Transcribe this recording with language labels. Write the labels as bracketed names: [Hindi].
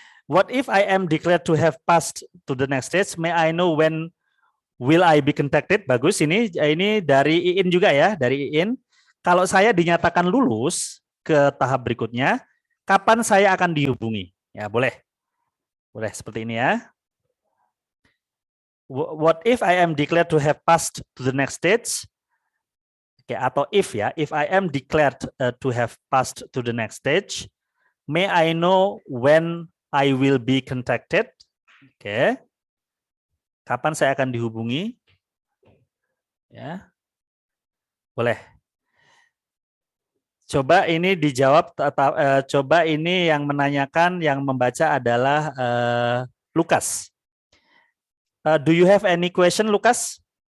[English] What if I am declared to have passed to the next stage? May I know when will I be contacted? [Indonesian] Bagus, ini dari Iin juga ya, dari Iin. Kalau saya dinyatakan lulus ke tahap berikutnya, kapan saya akan dihubungi? Ya, boleh. Boleh seperti ini ya. [English] What if I am declared to have passed to the next stage? Oke, atau if ya, if I am declared to have passed to the next stage, may I know when I will be contacted? [Indonesian] Oke. Kapan saya akan dihubungi? Ya. Boleh. Coba ini dijawab, coba ini yang menanyakan, yang membaca adalah Lukas. [English] Do you have any question, Lukas?